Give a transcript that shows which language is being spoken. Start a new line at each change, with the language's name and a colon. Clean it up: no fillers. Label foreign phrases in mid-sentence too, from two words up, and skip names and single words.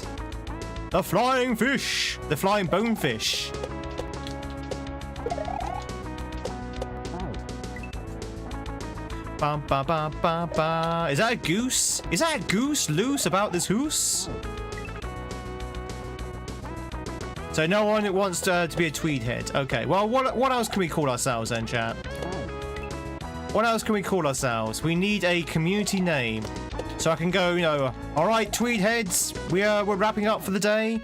English: The flying fish! The flying bonefish! Ba ba ba ba ba. Is that a goose? Is that a goose loose about this hoose? So no one wants to be a Tweed Head. Okay, well, what else can we call ourselves then, chat? What else can we call ourselves? We need a community name. So I can go, you know, alright, Tweed Heads, we're wrapping up for the day.